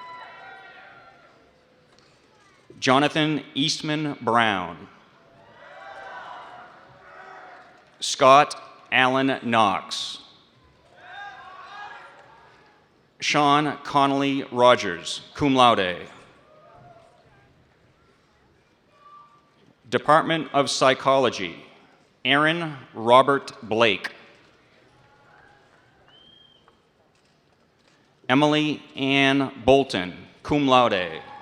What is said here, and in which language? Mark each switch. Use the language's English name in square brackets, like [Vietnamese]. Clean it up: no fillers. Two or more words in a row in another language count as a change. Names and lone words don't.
[English] Jonathan Eastman Brown. Scott Allen Knox. Sean Connolly Rogers, [Latin] cum laude. [English] Department of Psychology, Aaron Robert Blake. Emily Ann Bolton, [Latin] cum laude.